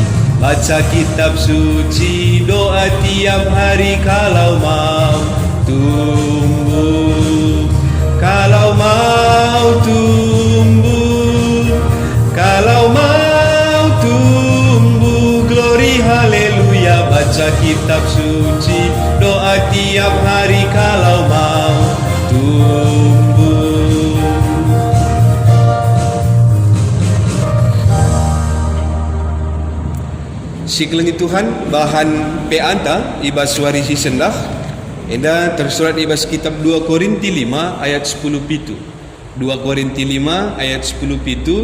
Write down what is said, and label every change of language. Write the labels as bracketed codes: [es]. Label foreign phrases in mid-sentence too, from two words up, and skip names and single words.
[id] Baca kitab suci, doa tiap hari kalau mau tumbuh, kalau mau tumbuh, kalau mau tumbuh. [en] Glory haleluya. [id] Baca kitab suci, doa tiap hari kalau mau tumbuh. [btx] Siklengi Tuhan bahan peanta ibas suari si sendah enda tersurat ibas kitab 2 Korinti 5 ayat 10 pitu. [id] 2 Korinti 5 ayat 10 pitu.